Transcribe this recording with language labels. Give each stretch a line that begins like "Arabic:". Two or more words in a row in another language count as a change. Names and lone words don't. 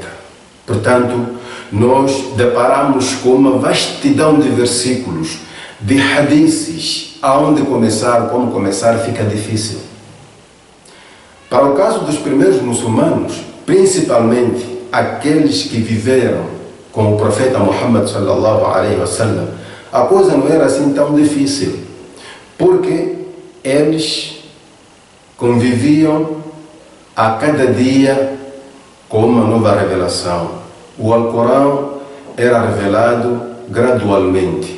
Portuguese: Portanto, nós deparamos com uma vastidão de versículos, de hadices, aonde começar, como começar, fica difícil. Para o caso dos primeiros muçulmanos, principalmente aqueles que viveram com o profeta Muhammad
Arabic: صلى الله عليه وسلم,
Portuguese: a coisa não era assim tão difícil, porque eles conviviam a cada dia com uma nova revelação. O Alcorão era revelado gradualmente.